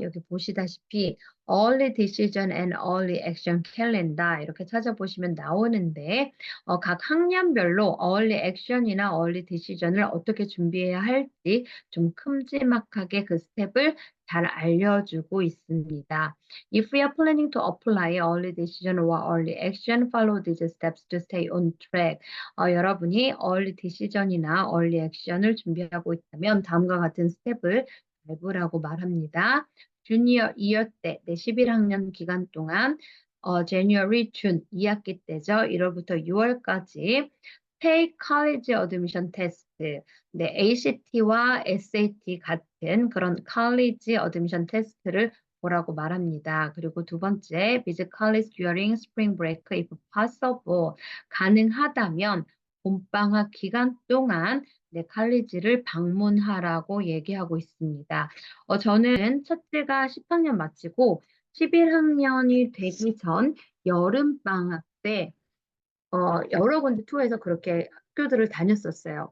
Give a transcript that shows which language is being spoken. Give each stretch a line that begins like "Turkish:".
Korean: 여기 보시다시피 Early Decision and Early Action Calendar 이렇게 찾아보시면 나오는데 각 학년별로 Early Action이나 Early Decision을 어떻게 준비해야 할지 좀 큼지막하게 그 스텝을 잘 알려주고 있습니다.
English: If we are planning to apply early decision or early action, follow these steps to stay on track.
Korean: 여러분이 early decision이나 early action을 준비하고 있다면 다음과 같은 스텝을 밟으라고 말합니다. 주니어 2어 때, 네, 11학년 기간 동안 January, June 2학기 때죠. 1월부터 6월까지
English: Take College Admission Test,
Korean: 네, ACT와 SAT 같은 그런 College Admission Test를 보라고 말합니다. 그리고 두 번째,
English: visit college during spring break if possible.
Korean: 가능하다면 봄방학 기간 동안 네, 칼리지를 방문하라고 얘기하고 있습니다. 저는 첫째가 10학년 마치고 11학년이 되기 전 여름방학 때 여러 군데 투어해서 그렇게 학교들을 다녔었어요.